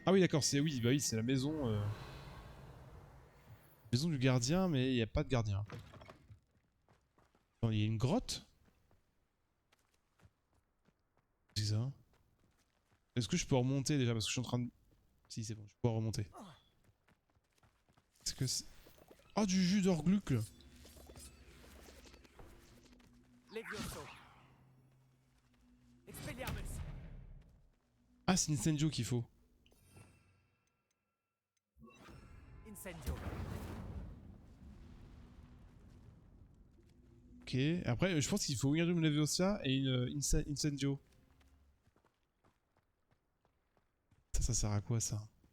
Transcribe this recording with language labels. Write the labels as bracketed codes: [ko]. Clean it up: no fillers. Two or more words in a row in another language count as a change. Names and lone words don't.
[fr] Ah oui, d'accord, c'est oui, bah oui, c'est la maison. Maison du gardien, mais il n'y a pas de gardien. Attends, il y a une grotte? C'est ça? Est-ce que je peux remonter déjà? Parce que je suis en train de... Si, c'est bon, je peux pouvoir remonter. Est-ce que c'est... Oh, du jus d'Orgluc! Levioso. Expelliarmus. Ah, c'est Incendio qu'il faut. Incendio. Ok, après, je pense qu'il faut Wingardium Leviosa et une Incendio. Ça sert à quoi, ça?